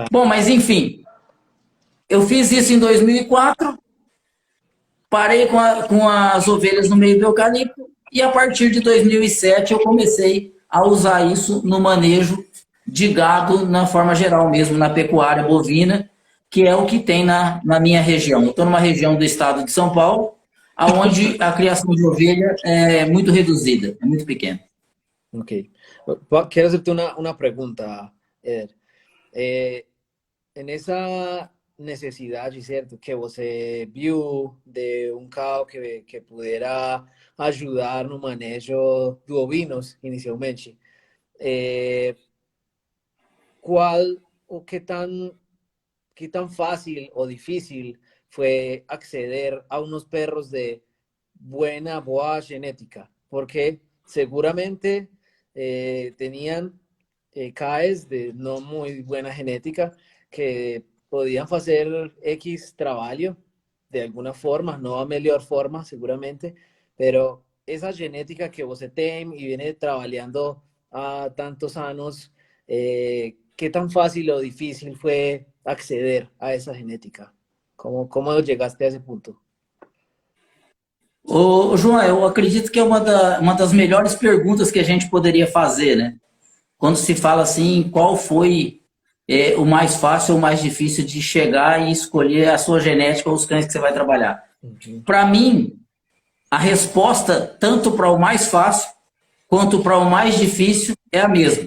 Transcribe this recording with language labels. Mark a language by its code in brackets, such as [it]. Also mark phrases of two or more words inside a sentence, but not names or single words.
[pt] Bom, mas enfim, eu fiz isso em 2004, parei com as ovelhas no meio do eucalipto e a partir de 2007 eu comecei a usar isso no manejo de gado na forma geral mesmo, na pecuária bovina, que é o que tem na minha região. Eu estou numa região do estado de São Paulo, onde a criação de ovelha é muito reduzida, é muito pequena. Ok. [es] Quiero hacerte una pregunta, Eder. [pt] En essa necessidade, certo, que você viu de um carro que pudera ajudar no manejo de ovinos inicialmente, qual o [es] qué tan fácil o difícil fue acceder a unos perros [pt] de boa genética? [es] Porque seguramente tenían CAEs de no muy buena genética que podían hacer X trabajo de alguna forma, no a mejor forma seguramente, pero esa genética que [pt] você tem [es] y viene trabajando a tantos años, ¿qué tan fácil o difícil fue acceder a esa genética? ¿Cómo llegaste a ese punto? [pt] Ô, João, eu acredito que é uma das melhores perguntas que a gente poderia fazer, né? Quando se fala assim, qual foi o mais fácil ou mais difícil de chegar e escolher a sua genética ou os cães que você vai trabalhar. Para mim, a resposta, tanto para o mais fácil quanto para o mais difícil, é a mesma.